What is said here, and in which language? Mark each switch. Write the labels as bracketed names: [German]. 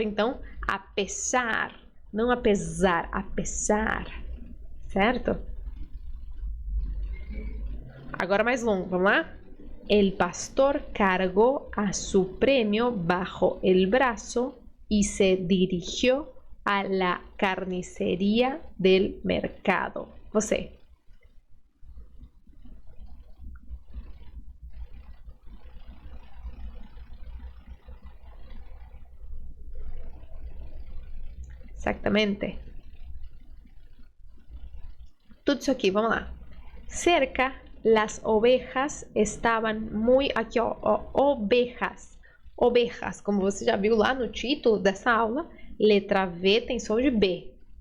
[Portuguese] Então, apesar, não apesar, apesar, certo? Agora mais longo, vamos lá? [Spanish] El pastor cargó a su premio bajo el brazo y se dirigió a la carnicería del mercado. [Portuguese] Você. [Spanish] Exactamente. [Portuguese] Tudo isso aqui, vamos lá. [Spanish] Cerca, las ovejas estaban muy... [Portuguese] Aqui, ó, ovejas. Ovejas, como você já viu lá no título dessa aula, letra V tem som de B.